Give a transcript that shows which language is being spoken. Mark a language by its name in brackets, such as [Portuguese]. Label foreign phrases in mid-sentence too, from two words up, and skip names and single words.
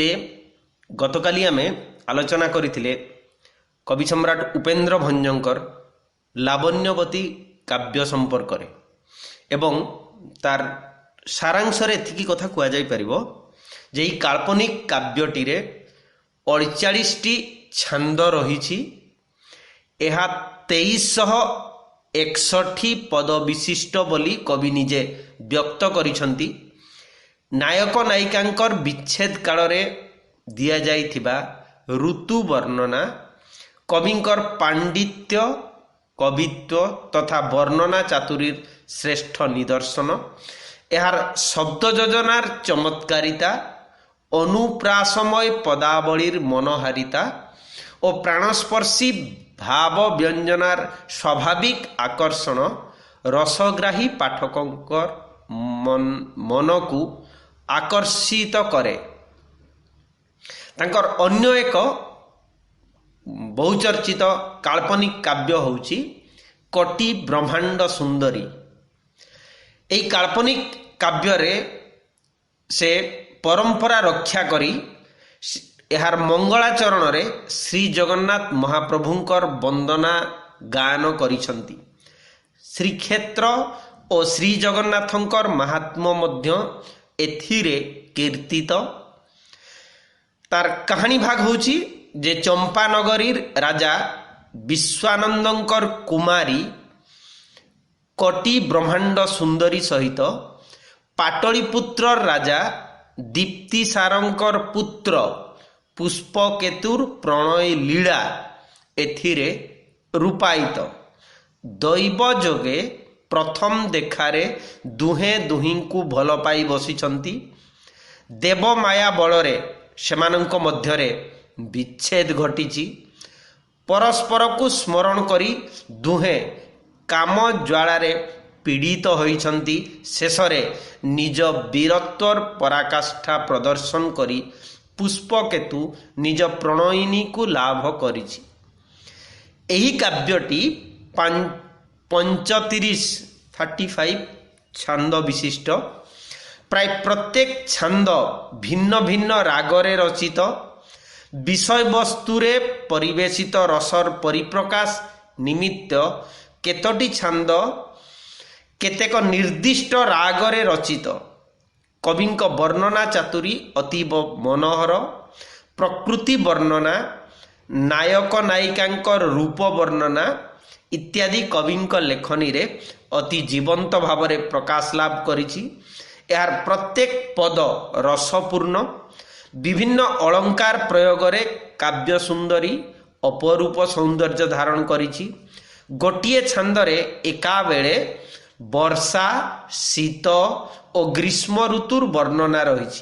[Odia] ଗତକାଲି ଆମେ ଆଲୋଚନା କରିଥିଲେ କବି ସମ୍ରାଟ ଉପେନ୍ଦ୍ର ଭଞ୍ଜଙ୍କର ଲାବଣ୍ୟବତୀ କାବ୍ୟ ସମ୍ପର୍କରେ ଏବଂ ତାର ସାରାଂଶରେ ଏତିକି କଥା କୁହାଯାଇ ପାରିବ ଯେ ଏଇ କାଳ୍ପନିକ କାବ୍ୟଟିରେ 48 ଟି ଛନ୍ଦ ରହିଛି। ଏହା 2361 ପଦ ବିଶିଷ୍ଟ ବୋଲି କବି ନିଜେ ବ୍ୟକ୍ତ କରିସନ୍ତି। ନାୟକ ନାୟିକାଙ୍କର ବିଚ୍ଛେଦ କାଳରେ ଦିଆଯାଇଥିବା ଋତୁ ବର୍ଣ୍ଣନା, କବିଙ୍କର ପାଣ୍ଡିତ୍ୟ କବିତ୍ୱ ତଥା ବର୍ଣ୍ଣନା ଚାତୁରୀର ଶ୍ରେଷ୍ଠ ନିଦର୍ଶନ, ଯାର ଶବ୍ଦ ଯୋଜନାର ଚମତ୍କାରିତା, ଅନୁପ୍ରାସମୟ ପଦାବଳୀର ମନୋହାରିତା ଓ ପ୍ରାଣସ୍ପର୍ଶୀ ଭାବ ବ୍ୟଞ୍ଜନାର ସ୍ୱାଭାବିକ ଆକର୍ଷଣ ରସଗ୍ରାହୀ ପାଠକଙ୍କର ମନକୁ ଆକର୍ଷିତ କରେ। ତାଙ୍କର ଅନ୍ୟ ଏକ ବହୁଚର୍ଚ୍ଚିତ କାଳ୍ପନିକ କାବ୍ୟ ହେଉଛି କୋଟି ବ୍ରହ୍ମାଣ୍ଡ ସୁନ୍ଦରୀ। ଏଇ କାଳ୍ପନିକ କାବ୍ୟରେ ସେ ପରମ୍ପରା ରକ୍ଷା କରି ଯାର ମଙ୍ଗଳାଚରଣରେ ଶ୍ରୀ ଜଗନ୍ନାଥ ମହାପ୍ରଭୁଙ୍କର ବନ୍ଦନା ଗାୟନ କରିସନ୍ତି। ଶ୍ରୀକ୍ଷେତ୍ର ଓ ଶ୍ରୀ ଜଗନ୍ନାଥଙ୍କର ମାହାତ୍ମ୍ୟ ମଧ୍ୟ ଏଥିରେ କୀର୍ତ୍ତିତ। ତାର କାହାଣୀ ଭାଗ ହେଉଛି ଯେ ଚମ୍ପାନଗରୀର ରାଜା ବିଶ୍ୱାନନ୍ଦଙ୍କର କୁମାରୀ କୋଟି ବ୍ରହ୍ମାଣ୍ଡ ସୁନ୍ଦରୀ ସହିତ ପାଟଳିପୁତ୍ର ରାଜା ଦୀପ୍ତିସାରଙ୍କର ପୁତ୍ର ପୁଷ୍ପକେତୁର ପ୍ରଣୟ ଲୀଳା ଏଥିରେ ରୂପାୟିତ। ଦୈବ ଯୋଗେ ପ୍ରଥମ ଦେଖାରେ ଦୁହେଁ ଦୁହିଁଙ୍କୁ ଭଲ ପାଇ ବସିଛନ୍ତି। ଦେବ ମାୟା ବଳରେ ସେମାନଙ୍କ ମଧ୍ୟରେ ବିଚ୍ଛେଦ ଘଟିଛି। ପରସ୍ପରକୁ ସ୍ମରଣ କରି ଦୁହେଁ କାମ ଜ୍ୱାଳାରେ ପୀଡ଼ିତ ହୋଇଛନ୍ତି। ଶେଷରେ ନିଜ ବୀରତ୍ୱର ପରାକାଷ୍ଠା ପ୍ରଦର୍ଶନ କରି ପୁଷ୍ପକେତୁ ନିଜ ପ୍ରଣୟିନୀକୁ ଲାଭ କରିଛି। ଏହି କାବ୍ୟଟି 35 ଛନ୍ଦ ବିଶିଷ୍ଟ। ପ୍ରାୟ ପ୍ରତ୍ୟେକ ଛନ୍ଦ ଭିନ୍ନ ଭିନ୍ନ ରାଗରେ ରଚିତ। ବିଷୟ ବସ୍ତୁରେ ପରିବେଷିତ ରସର ପରିପ୍ରକାଶ ନିମିତ୍ତ କେତୋଟି ଛନ୍ଦ କେତେକ ନିର୍ଦ୍ଦିଷ୍ଟ ରାଗରେ ରଚିତ। କବିଙ୍କ ବର୍ଣ୍ଣନା ଚାତୁରୀ ଅତୀବ ମନୋହର। ପ୍ରକୃତି ବର୍ଣ୍ଣନା, ନାୟକ ନାୟିକାଙ୍କର ରୂପ ବର୍ଣ୍ଣନା ଇତ୍ୟାଦି କବିଙ୍କ ଲେଖନୀରେ ଅତି ଜୀବନ୍ତ ଭାବରେ ପ୍ରକାଶ ଲାଭ କରିଛି। ଯାର ପ୍ରତ୍ୟେକ ପଦ ରସପୂର୍ଣ୍ଣ। ବିଭିନ୍ନ ଅଳଙ୍କାର ପ୍ରୟୋଗରେ କାବ୍ୟ ସୁନ୍ଦରୀ ଅପରୂପ ସୌନ୍ଦର୍ଯ୍ୟ ଧାରଣ କରିଛି। ଗୋଟିଏ ଛନ୍ଦରେ ଏକାବେଳେ ବର୍ଷା, ଶୀତ ଓ ଗ୍ରୀଷ୍ମ ଋତୁର ବର୍ଣ୍ଣନା ରହିଛି।